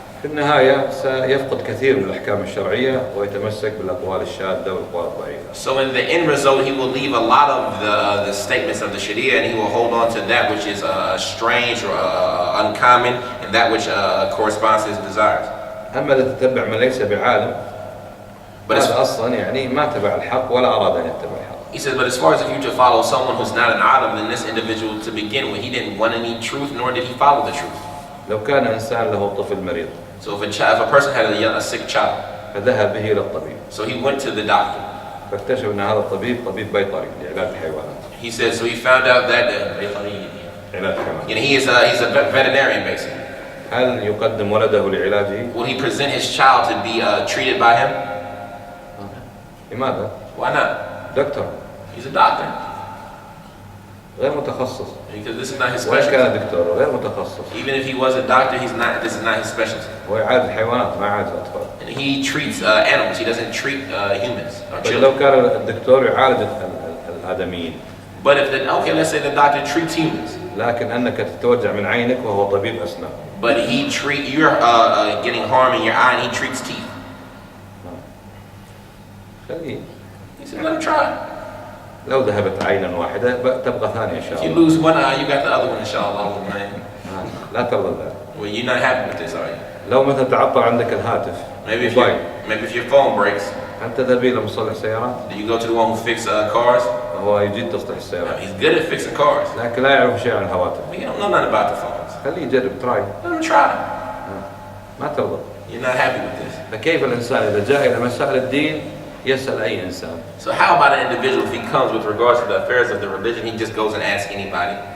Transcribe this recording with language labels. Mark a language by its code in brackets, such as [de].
[ar] في النهاية سيفقد كثير من الأحكام الشرعية ويتمسك بالأقوال الشاذة والأقوال الضعيفة. [en] So in the end result, he will leave a lot of the statements of the Sharia, and he will hold on to that which is strange or uncommon, and that which corresponds to his desires. [ar] أما إذا تتبع من ليس بعالم، هذا أصلاً يعني ما تبع الحق ولا أراد أن يتبع الحق. [en] He says, but as far as if you to follow someone who's not an alim, then this individual to begin with, he didn't want any truth, nor did he follow the truth. [ar] لو كان إنسان له طفل مريض. [en] So if a person had a sick child, [ar] فذهب به إلى الطبيب. [en] So he went to the doctor. [ar] فاكتشف أن هذا الطبيب طبيب بيطري لعلاج الحيوانات. [en] He said, so he found out that he is a veterinarian basically. [ar] هل يقدم ولده لعلاجه؟ [en] Will he present his child to be treated by him? [ar] لماذا؟ [en] Why not? [ar] دكتور. [en] He's a doctor. [ar] غير متخصص. [en] Because this is not his [ar] وإن [en] specialty. [ar] كان دكتور غير متخصص. [en] Even if he was a doctor, this is not his specialty. [ar] هو يعالج الحيوانات ما يعالج الأطفال. [en] And he treats animals. He doesn't treat humans or children. [ar] لو كان الدكتور يعالج الآدميين. [en] But if let's say the doctor treats humans. [ar] لكن أنك تتوجع من عينك وهو طبيب أسنان. [en] But you're getting harm in your eye, and he treats teeth. [ar] خليه. [en] He said, let him try. [ar] لو ذهبت عينا واحدة تبقى ثانية إن شاء [en] If you [ar] الله. [en] lose one eye, you got the other one, inshallah, man. [ar] لا ترضى ذلك. [en] Well, you're not happy with this, are you? [ar] لو مثلا تعطل عندك الهاتف. [en] Maybe if your phone breaks. [ar] أنت تذهب إلى مصلح سيارات. [en] Do you go to the one who fixes cars? [ar] هو يجيد تصلح السيارات. [en] He's good at fixing cars. [ar] لكن لا يعرف شيء عن الهواتف. [en] But you don't know nothing about the phones. [ar] خليه يجرب تراي. [en] Let him try. [ar] ما ترضى. [en] You're not happy with this. [ar] فكيف الإنسان إذا جاء إلى مسائل الدين يسأل أي إنسان؟ [en] So how about an individual if he comes with regards to the affairs of the religion, he just goes and asks anybody?